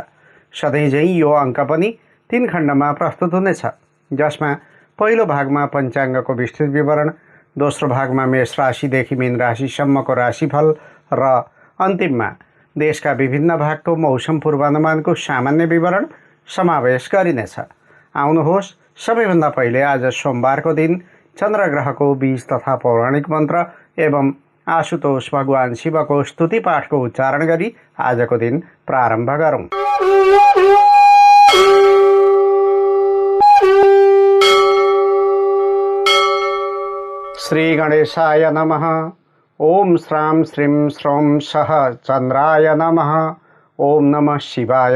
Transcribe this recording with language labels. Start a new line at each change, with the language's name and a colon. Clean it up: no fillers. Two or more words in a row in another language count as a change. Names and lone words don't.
Nepali: सधैँझै यो अङ्क पनि 3 खण्डमा प्रस्तुत हुनेछ, जसमा पहिलो भागमा पञ्चाङ्गको विस्तृत विवरण, दोस्रो भागमा मेष राशिदेखि मीन राशिसम्मको राशिफल र अन्तिममा देशका विभिन्न भागको मौसम पूर्वानुमानको सामान्य विवरण समावेश गरिनेछ। आउनुहोस्, सबैभन्दा पहिले आज सोमबारको दिन चन्द्रग्रहको बीज तथा पौराणिक मन्त्र एवं आशुतोष भगवान शिवको स्तुति पाठको उच्चारण गरी आजको दिन प्रारम्भ गरौँ।
Sanskrit: श्री गणेशाय नमः। ओम श्रां श्रीं श्रौं सः चन्द्राय नमः। ओम नमः शिवाय।